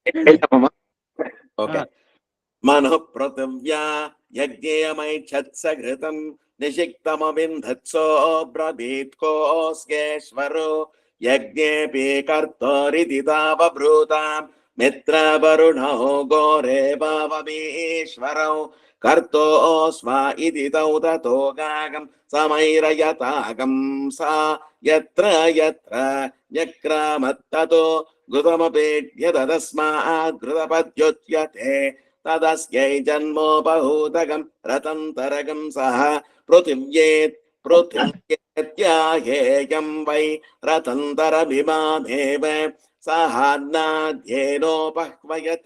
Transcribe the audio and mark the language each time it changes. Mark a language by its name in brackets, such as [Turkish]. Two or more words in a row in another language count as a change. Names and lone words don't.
[Sanskrit] ಓಕೆ. ಮನು ಪೃಥಿವ್ಯಾ ಯಜ್ಞೇಯಮೈಚ್ಛತ್ಸಘೃತಂ ನಿಷಿಕ್ತಮವಿಂಧತ್ಸೋ ಬ್ರವೀತ್ ಕೋಸ್ಯೇಶ್ವರೋ ಯಜ್ಞೇಪಿ ಕರ್ತೋರಿತಿ ತಾವಬ್ರೂತಾಂ ಮಿತ್ರ ವರುಣೋ ಗೋರೆ ಭಾವಮೀಶ್ವರೌ ಕರ್ತೋಸ್ಮ ಇತಿ ತೌ ತಥೋ ಗಾಗಂ ಸಮೈರಯತಾಗಂ ಸಾ ಯತ್ರ ಯತ್ರ ನ್ಯಕ್ರಾಮತ್ತತೋ ಘೃತಮಪೇಡ್ಯತ ತಸ್ಮಾತ್ ಘೃತಪದ್ಯೋಚ್ಯತೆ ತದಸ್ಯೈ ಜನ್ಮೋಪಹೂತಕಂ ರತಂತರಗಂ ಸಹ ಪೃಥಿವ್ಯೇತ್ಯಾಹೇಯಂ ವೈ ರತಂತರಮಿಮಾಮೇವ ಸಹಾನ್ನಾಧ್ಯೇನೋಪಹ್ವಯತ